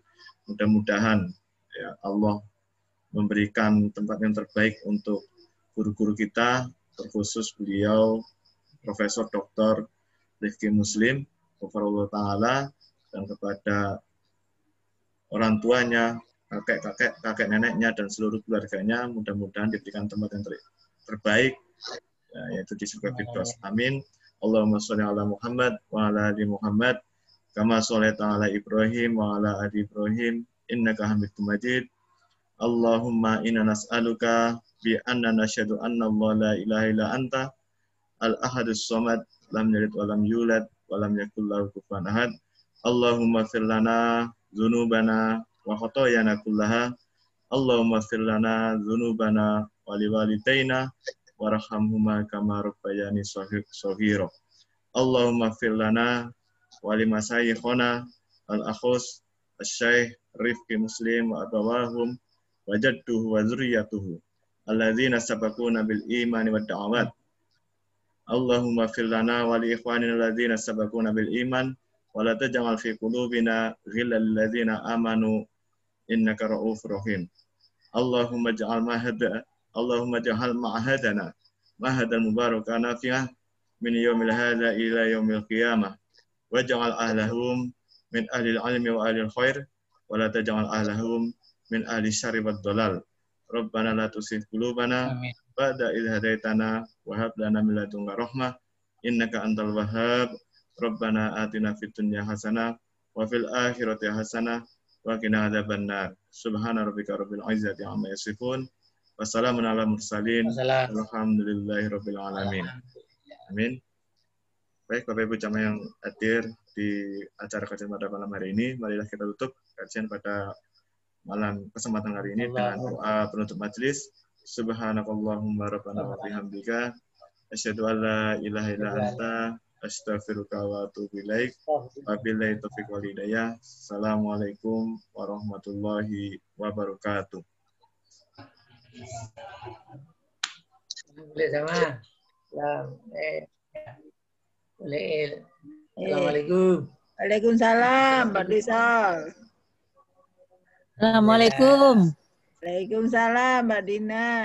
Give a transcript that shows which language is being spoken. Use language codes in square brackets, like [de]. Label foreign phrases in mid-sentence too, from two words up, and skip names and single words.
[id] Mudah-mudahan ya Allah memberikan tempat yang terbaik untuk guru-guru kita, terkhusus beliau Profesor Dr. Rifki Muslim Wafarullah Ta'ala, dan kepada orang tuanya, kakek neneknya, dan seluruh keluarganya, mudah-mudahan diberikan tempat yang terbaik, ya, yaitu di surga Firdaus. Amin. [ar] اللهم صل على محمد وعلى آل محمد كما صليت على إبراهيم وعلى آل إبراهيم إنك حميد مجيد. اللهم إنا نسألك بأنا نشهد أن الله لا إله إلا أنت الأحد الصمد لم يلد ولم يولد ولم يكن له كفوا أحد. اللهم اغفر لنا ذنوبنا وخطايانا كلها. اللهم اغفر لنا ذنوبنا ولوالدينا وارحمهما كما ربيانا صغيرا. اللهم اغفر لنا ولمشايخنا الأخص الشيخ رفقي مسلم وآباءهم وجده وذريته الذين سبقونا بالإيمان والدعوات. اللهم اغفر لنا ولإخواننا الذين سبقونا بالإيمان ولا تجعل في قلوبنا غلا للذين آمنوا إنك رؤوف رحيم. اللهم اجعل معهدنا معهدا مباركا نافعا من يوم هذا إلى يوم القيامة واجعل أهلهم من أهل العلم وأهل الخير ولا تجعل أهلهم من أهل الشر والضلال. ربنا لا تزغ قلوبنا بعد إذ هديتنا وهب لنا من لدنك رحمة إنك أنت الوهاب. ربنا آتنا في الدنيا حسنة وفي الآخرة حسنة وقنا عذاب النار. سبحان ربك رب العزة عما يصفون وسلام على المرسلين. الحمد لله رب العالمين. Amin. [id] Baik, Bapak Ibu jamaah yang hadir di acara kajian pada malam hari ini, marilah kita tutup kajian pada malam kesempatan hari ini dengan doa penutup majelis. [ar] سبحانك اللهم ربنا وبحمدك أشهد أن لا إله إلا أنت أستغفرك وأتوب إليك. وبالله التوفيق والهداية. السلام عليكم ورحمة الله وبركاته. [id] Boleh sama. Boleh. Assalamualaikum. Waalaikumsalam, Mbak Rizal. Assalamualaikum. Waalaikumsalam, Mbak Dina.